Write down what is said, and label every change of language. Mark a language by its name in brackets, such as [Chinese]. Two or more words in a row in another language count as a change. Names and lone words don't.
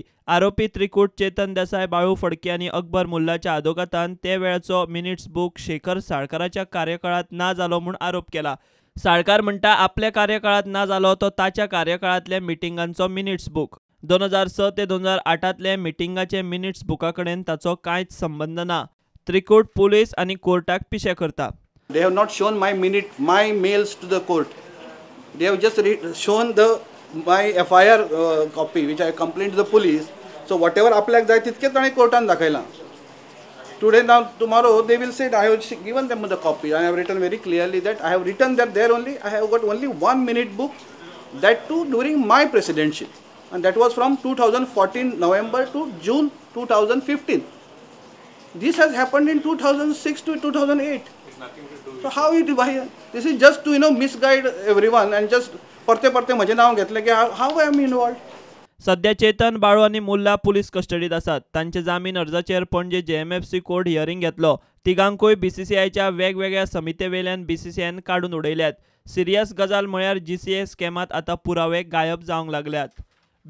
[Konkani] आरोपी त्रिकूट चेतन देसाय, बाळू फडके आणि अकबर मुल्लाच्या आदोगातान ते वेळाचो [English] minutes book [Konkani] शेखर साळकाराच्या कार्यकाळात ना जालो म्हूण आरोप केला. साळकार म्हणटा आपल्या कार्यकाळात ना जालो तो ताच्या कार्यकाळातल्या मिटिंगांचो [English] minutes book. [Konkani] 2006 ते 2008तले मिटिंगाचे मिनिट्स बुका कडेन ताचो कांयच संबंध ना. त्रिकूट पुलीस आणि कोर्टाक पिशे करता. [English] They have not shown my mails to the court. They have just shown my FIR copy which I complained to the police. So whatever [Konkani] आपल्याक जाय तितकेच ताणें कोर्टान दाखयलां. [English] Today now tomorrow they will say I have given them the copy. I have written very clearly that I have written that there only I have got only 1 minute book, that too during my presidency, and that was from 2014 November to June 2015. This has happened in 2006 to 2008. So how why this is just to misguide everyone and just [Konkani] परते म्हजें नांव घेतलें की [English] how I am involved. [Konkani] सध्या चेतन, बाळू आणि मुल्ला पुलीस कस्टडीत आसात. तांचे जामीन अर्जाचेर पणजे [English] JMFC court hearing [Konkani] घेतलो. तिगांकूय बीसीसीआयच्या वेगवेगळ्या समित्ये बीसीसीआयन काडून उडयल्यात. सिरियस गजाल म्हळ्यार जीसीए स्कॅमात आतां पुरावे गायब जावंक लागल्यात.